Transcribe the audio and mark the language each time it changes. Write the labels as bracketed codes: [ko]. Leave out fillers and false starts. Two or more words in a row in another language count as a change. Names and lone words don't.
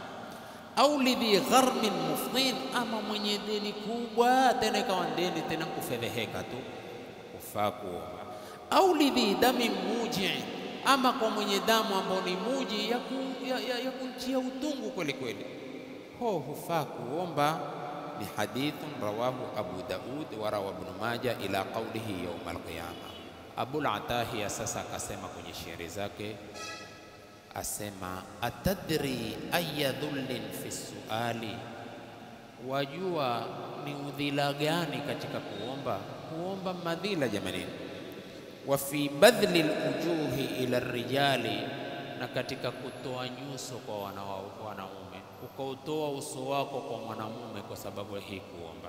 [ar] أو لذي غرم مفظع, [sw] ama mwenye deni kubwa, tena ikawa deni tena kufedheheka tu, hufaa kuomba. [ar] أو لذي دم موجع, [sw] ama kwa mwenye damu ambao ni muji, ya kuntia utungu kweli kweli, hufaa kuomba. [ar] Ni حديث رواه أبو داود وروى ابن ماجه إلا قوله يوم القيامة. [sw] Abul Atahiya sasa akasema kwenye shairi zake, asema [ar] أتدري أي ذل في سؤالي, [sw] wajua ni udhila gani katika kuomba? Kuomba madhila jamani. [ar] وفي بذل الوجوه إلى الرجال, [sw] na katika kutoa nyuso kwa wanaume, ukautoa uso wako kwa mwanamume kwa sababu hii kuomba.